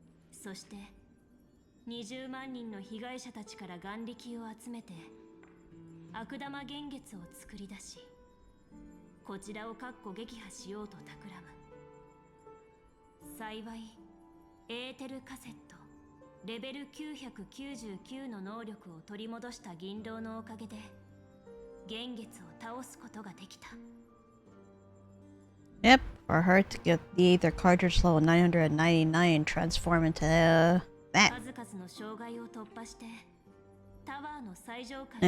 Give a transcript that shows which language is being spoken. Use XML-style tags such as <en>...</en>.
<ja>そして20万人の被害者たちから眼力を集めて悪玉幻月を作り出し、こちらを撃破しようと企む。幸いエーテルカセットレベル999の能力を取り戻した銀狼のおかげで幻月を倒すことができた。</ja> <en>Yep, for her to get the Aether cartridge level 999 and transform into that.</en> <ja>数々の障害を突破してタワーの最上階。</ja>